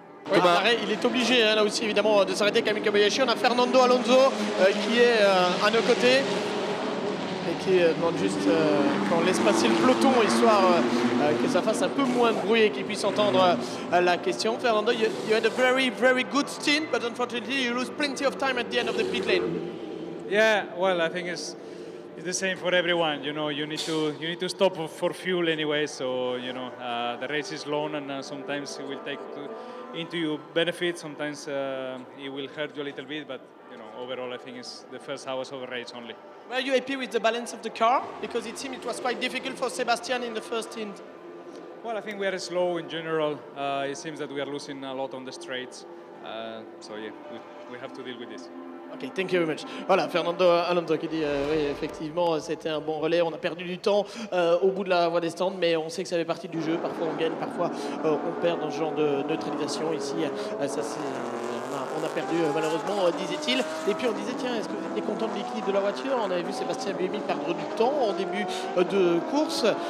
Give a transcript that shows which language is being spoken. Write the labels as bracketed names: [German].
[French] Oui, il est obligé là aussi évidemment de s'arrêter. Kamui Kobayashi. On a Fernando Alonso qui est à nos côtés et qui demande juste qu'on laisse passer le peloton histoire que ça fasse un peu moins de bruit et qu'il puisse entendre la question. [English] Fernando, you had a very good stint, but unfortunately you lose plenty of time at the end of the pit lane. Yeah, well, I think it's the same for everyone. You know, you need to stop for fuel anyway. So you know, the race is long, and sometimes it will take into your benefit. Sometimes it will hurt you a little bit, but you know, overall, I think it's the first hours of the race only. Were you happy with the balance of the car? Because it seemed it was quite difficult for Sebastian in the first stint. Well, I think we are slow in general. It seems that we are losing a lot on the straights. So yeah, we have to deal with this. Ok, thank you very much. [French] Voilà, Fernando Alonso qui dit oui, effectivement, c'était un bon relais. On a perdu du temps au bout de la voie des stands, mais on sait que ça fait partie du jeu. Parfois on gagne, parfois on perd dans ce genre de neutralisation. Ici, on a perdu malheureusement, disait-il. Et puis on disait, tiens, est-ce que vous étiez content de l'équilibre de la voiture? On avait vu Sébastien Buemi perdre du temps en début de course.